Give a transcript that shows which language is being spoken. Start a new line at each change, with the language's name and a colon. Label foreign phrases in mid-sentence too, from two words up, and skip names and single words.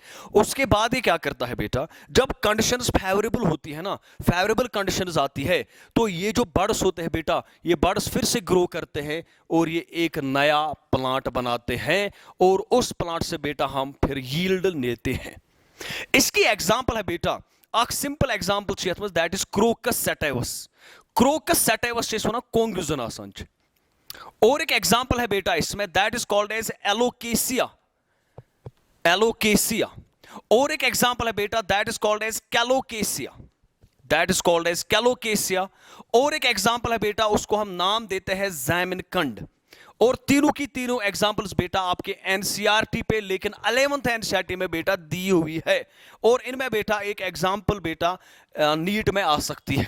Hindi: उसके बाद ये क्या करता है बेटा, जब
English: conditions favorable
Hindi: होती है ना,
English: favorable conditions
Hindi: आती है, तो ये जो बर्ड्स होते हैं बेटा, ये बर्ड्स फिर से ग्रो करते हैं और ये एक नया प्लांट बनाते हैं, और उस प्लांट से बेटा हम फिर यील्ड लेते हैं। इसकी एग्जांपल है बेटा, एक
English: simple example
Kashmiri: छ यथ मज,
English: That is Crocus sativus.
Kashmiri: क्रोकस सैटाइवस छ वन कोंग्रुजन आसान छ।
Hindi: और एक एग्जांपल है बेटा इसमें,
English: that is called as Alocasia, Alocasia.
Hindi: और एक एग्जांपल है बेटा,
English: That is called as Colocasia, that is called as Colocasia.
Hindi: और एक एग्जांपल है बेटा, उसको हम नाम देते हैं ज़ैमिनकंड। और तीनों की तीनों एग्जांपल्स बेटा आपके एनसीईआरटी पे, लेकिन 11th एनसीईआरटी में बेटा दी हुई है, और इनमें बेटा एक एग्जांपल बेटा नीट में आ सकती है।